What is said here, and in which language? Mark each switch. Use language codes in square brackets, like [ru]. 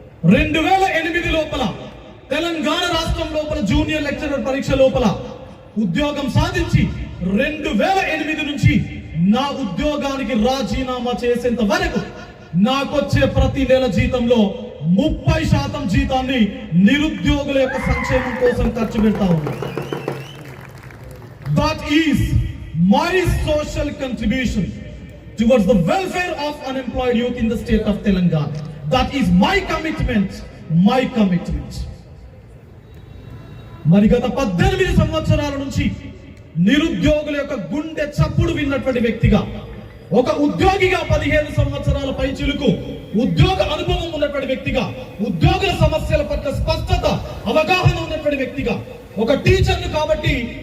[te] 2008 లోపల తెలంగాణ రాష్ట్రం లోపల జూనియర్ లెక్చరర్ పరీక్ష లోపల ఉద్యోగం సాధించి 2008 నుంచి నా ఉద్యోగానికి రాజీనామా చేసేంత వరకు నాకొచ్చే ప్రతి నెల జీతంలో 30% జీతాన్ని నిరుద్యోగుల యొక్క సంక్షేమం కోసం ఖర్చు పెడతా ఉన్నా. [en] That is my social contribution towards the welfare of unemployed youth in the state of Telangana. That is my commitment, my commitment. [te] మరి గత 18 సంవత్సరాల నుంచి నిరుద్యోగుల యొక్క గుండె చప్పుడు విన్నటువంటి వ్యక్తిగా, ఒక ఉద్యోగిగా 15 సంవత్సరాల పైచిలుకు ఉద్యోగ అనుభవం ఉన్నటువంటి వ్యక్తిగా, ఉద్యోగుల సమస్యల పట్ల స్పష్టత, అవగాహన ఉన్నటువంటి వ్యక్తిగా, ఒక టీచర్ను కాబట్టి